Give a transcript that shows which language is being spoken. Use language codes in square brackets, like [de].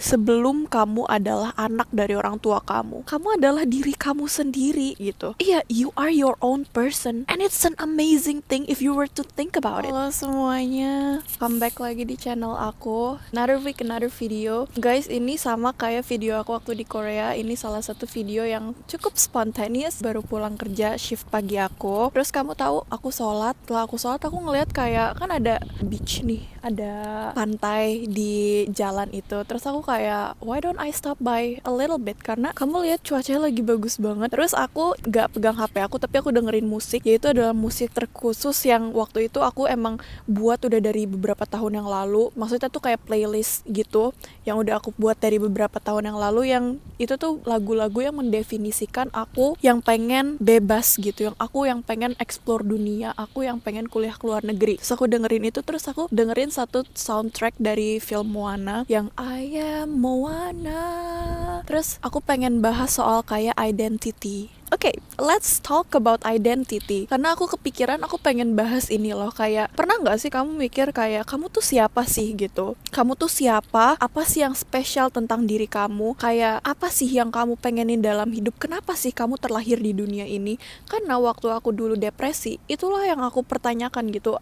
[id] sebelum kamu adalah anak dari orang tua kamu. Kamu adalah diri kamu sendiri gitu. Iya, [en] you are your own person and it's an amazing thing if you were to think about it. [id] Halo semuanya, [en] come back [id] lagi di channel aku. [en] Another week, another video. [id] Guys, ini sama kayak video aku waktu di Korea. Ini salah satu video yang cukup spontaneous. Baru pulang kerja shift pagi aku. Terus kamu tahu, aku sholat. Setelah aku sholat, aku ngeliat kayak kan ada beach nih, ada pantai di jalan itu. Terus aku kayak, [en] why don't I stop by a little bit? [id] Karena kamu lihat cuacanya lagi bagus banget. Terus aku gak pegang HP aku, tapi aku dengerin musik. Yaitu adalah musik terkhusus yang waktu itu aku emang buat udah dari beberapa tahun yang lalu. Maksudnya tuh kayak playlist gitu yang udah aku buat dari beberapa tahun yang lalu. Yang itu tuh lagu-lagu yang mendefinisikan aku yang pengen bebas gitu, yang aku yang pengen explore dunia, aku yang pengen kuliah ke luar negeri. Terus aku dengerin itu, terus aku dengerin satu soundtrack dari film Moana yang I Am Moana. Terus aku pengen bahas soal kayak identity. [en] Oke, let's talk about identity. [id] Karena aku kepikiran aku pengen bahas ini loh. Kayak, pernah gak sih kamu mikir kayak, kamu tuh siapa sih gitu? Kamu tuh siapa? Apa sih yang spesial tentang diri kamu? Kayak, apa sih yang kamu pengenin dalam hidup? Kenapa sih kamu terlahir di dunia ini? Karena waktu aku dulu depresi, itulah yang aku pertanyakan gitu.